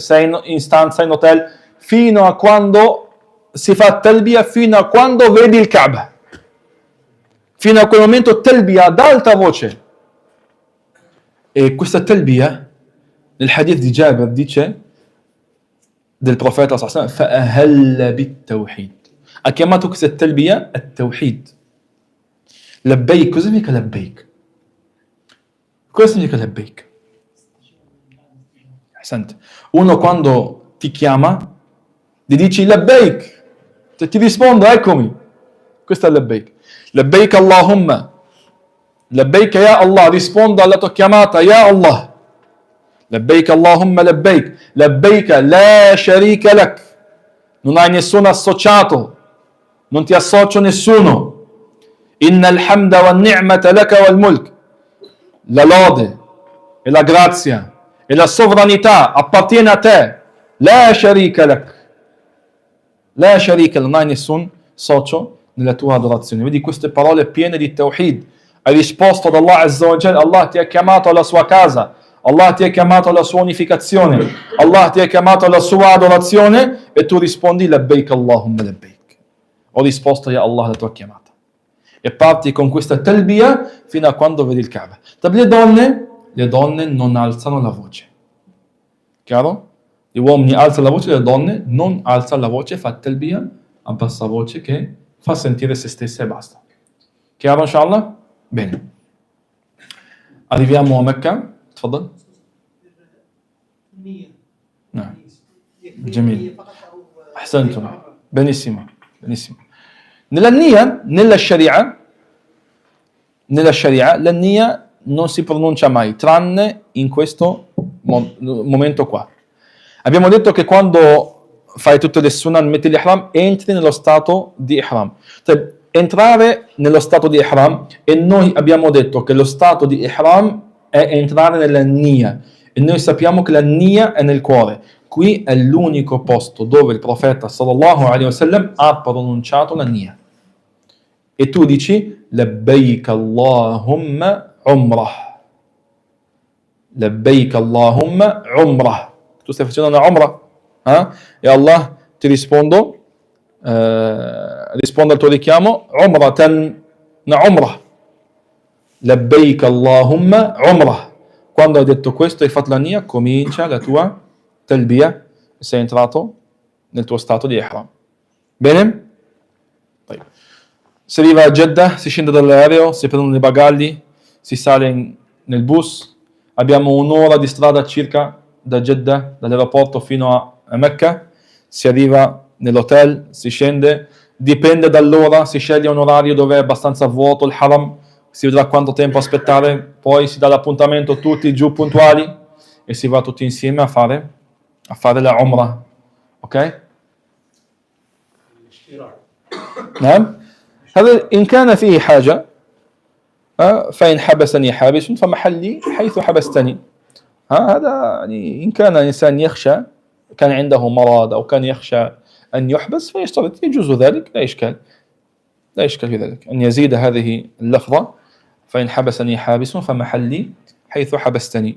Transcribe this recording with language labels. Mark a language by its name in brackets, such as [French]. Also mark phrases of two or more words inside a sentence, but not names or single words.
[Italian] Sei in stanza, in hotel, fino a quando si fa talbiya, fino a quando vedi il Kaaba. Fino a quel momento talbiya ad alta voce. E questa talbiya, nel hadith di Jabir, dice del profeta [Arabic] صلى الله عليه وسلم, فَأَهَلَّ بِالتَّوْحِيدِ. [Italian] Ha chiamato questa talbiya at-tawhid. Labbaik, cosa significa labbaik? Cosa significa labbaik? Senti, uno quando ti chiama, gli dici labbaik, se ti rispondo eccomi, questo è labbaik. [Arabic] لبيك اللهم، لبيك يا الله, [Italian] rispondo alla tua chiamata [Arabic] يا الله. لبيك اللهم لبيك، لبيك لا شريك لك, [Italian] non hai nessun associato, non ti associo nessuno. [Arabic] إن الحمد والنعمة لك والملك, [Italian] la lode e la grazia e la sovranità appartiene a te. [Arabic] لا شريك لك، لا شريك, [Italian] non hai nessun socio nella tua adorazione. Vedi queste parole piene di tawhid. Hai risposto ad Allah [Arabic] عز وجل. [Italian] Allah ti ha chiamato alla sua casa, Allah ti ha chiamato alla sua unificazione, Allah ti ha chiamato alla sua adorazione, e tu rispondi [Arabic] لبيك اللهم لبيك. [Italian] Ho risposto [Arabic] يا الله [Italian] alla tua chiamata. E parti con questa talbiya fino a quando vedi il Kaaba. Le donne non alzano la voce. Chiaro? Gli uomini alzano la voce, le donne non alzano la voce, fa talbia a bassa voce che fa sentire se stessa e basta. Chiaro inshallah? Bene. Arriviamo a Mecca. [Arabic] تفضل. نعم. جميل. أحسنتم. [Italian] Benissimo. Benissimo. Nella Sharia, la nia non si pronuncia mai, tranne in questo momento qua. Abbiamo detto che quando fai tutte le sunan, metti l'ihram, entri nello stato di ihram. Cioè, entrare nello stato di ihram, e noi abbiamo detto che lo stato di ihram è entrare nella nia, e noi sappiamo che la nia è nel cuore. Qui è l'unico posto dove il profeta [Arabic] صلى الله عليه وسلم [Italian] ha pronunciato la nia. E tu dici [Arabic] لبيك اللهم عمرة. لبيك اللهم عمرة. [Italian] Tu stai facendo una umrah, e Allah ti risponde al tuo richiamo, umratan, una umrah. [Arabic] لبيك اللهم عمرة. [Italian] Quando hai detto questo e hai fatto la nia, comincia la tua talbia e sei entrato nel tuo stato di ihram. Bene? Si arriva a Jeddah, si scende dall'aereo, si prendono i bagagli, si sale nel bus. Abbiamo un'ora di strada circa da Jeddah, dall'aeroporto fino a Mecca. Si arriva nell'hotel, si scende, dipende dall'ora, si sceglie un orario dove è abbastanza vuoto il haram, si vedrà quanto tempo aspettare, poi si dà l'appuntamento tutti giù puntuali e si va tutti insieme a fare la umrah. Ok? نعم. [Arabic] هذا إن كان فيه حاجة فإن حبسني حابس فمحلي حيث حبستني. هذا يعني إن كان الإنسان يخشى، كان عنده مرض أو كان يخشى أن يحبس فيشترط، يجوز ذلك، لا إشكال في ذلك أن يزيد هذه اللفظة فإن حبسني حابس فمحلي حيث حبستني.